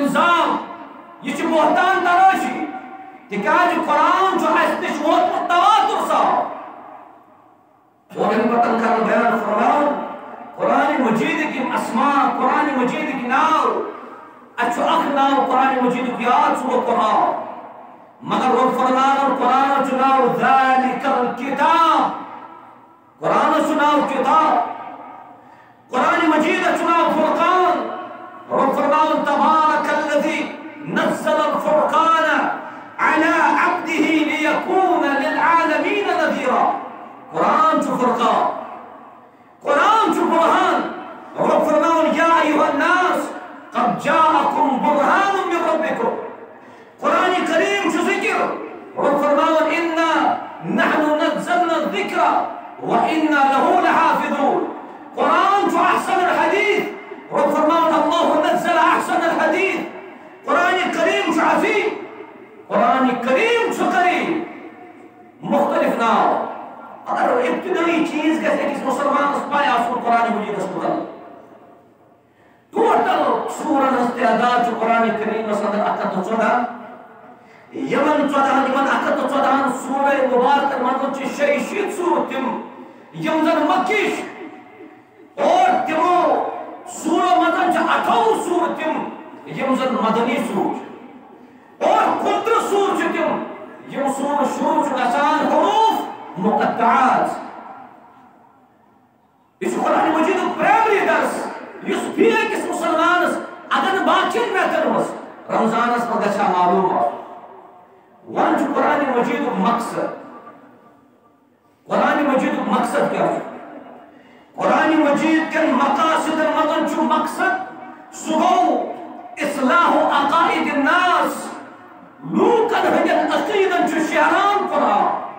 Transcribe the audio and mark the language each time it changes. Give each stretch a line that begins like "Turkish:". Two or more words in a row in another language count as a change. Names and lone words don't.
Kashmiri: الزام یہ چھُ بہتان تراشی تِکیٛازِ قرآن چھُ اَسہِ نِش ووتمُت تواتر سان اور اَمہِ پتہٕ کرن بیان فرماوُن قرآن مجیدٕکۍ یِم اسما قرآن مجیدٕکۍ ناو اَسہِ چھُ اکھ ناو قرآن مجیدُک یاد سُہ گوٚو قرآن مگر رۄب فرماوُن قرآنس چھُ ناو
Arabic: ذالِکَ الکِتاب
Kashmiri: قرآنس چھُ ناو کتاب قرآن مجیدس چھُ ناو فرقان رۄب فرماوُن
Arabic: تبارک الذی نزل الفرقان على عبده ليكون للعالمين نذيرا
Kashmiri: قرآن چھُ فرقان قرآن چھُ برہان رب فرماوُن
Arabic: یا ایھا الناس قد جاءکم برہان من ربکم
Kashmiri: قرآن کریم چھُ ذکر رب فرماوُن
Arabic: انا نحن نزلنا الذکر وانا له لحافظون
Kashmiri: قرآن چھُ
Arabic: احسن الحدیث
Kashmiri: رب فرماوُن
Arabic: اللہ نزل احسن الحدیث
Kashmiri: قرآن کریم چھُ عظیم قرآن کریم چھُ کریم مختلف ناو اگر ابتدائی چیز گژھِ أکِس مسلمانس پاے آسُن قرآن مجیدس متعلق ٹوٹل سورن ہٕنٛز تعداد چھُ قرآن کریمس اندر 114 یمن 114 سورہ مبارکن منٛز چھِ 66 سورہ تِم یم زن مکی چھِ اور تِمو سورو منٛز چھِ 28 سورہ تِم یم زن مدنی سور چھِ اور 15 سور چھِ تِم یم سور شروع چھُ گژھان حروف مقطعات یہ قرآن مجید پرائمری درس یس فی أکِس مسلمانس اگر نہٕ باقین میتھڈن منٛز رمضانس منٛز گژھِ ہا معلوم وۄنۍ چھُ قرآن مجیدُک مقصد قرآن مجیدُک مقصد کیٛاہ چھُ قرآن مجید کٮ۪ن مقاصدن منٛز چھُ مقصد سُہ گوٚو
Arabic: اصلاح عقائد الناس
Kashmiri: لوٗکن ہٕنٛدٮ۪ن عقیٖدن چھُ شیران قرآن